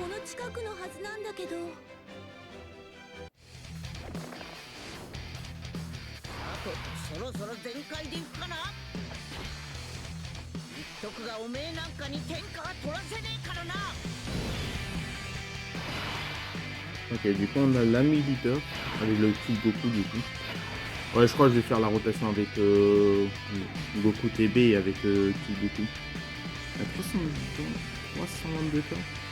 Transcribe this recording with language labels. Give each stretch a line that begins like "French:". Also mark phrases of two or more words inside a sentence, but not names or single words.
Japanese: 近くのはずなんだけど。あとそろそろ全開でいくかな。言っとくがおめえなんかに天下は取らせねえからな。
French: Ok, du coup on a l'ami leader avec le petit Goku du coup. Ouais, je crois que je vais faire la rotation avec Goku TB et avec Kid Goku. À 322 temps. 322 temps.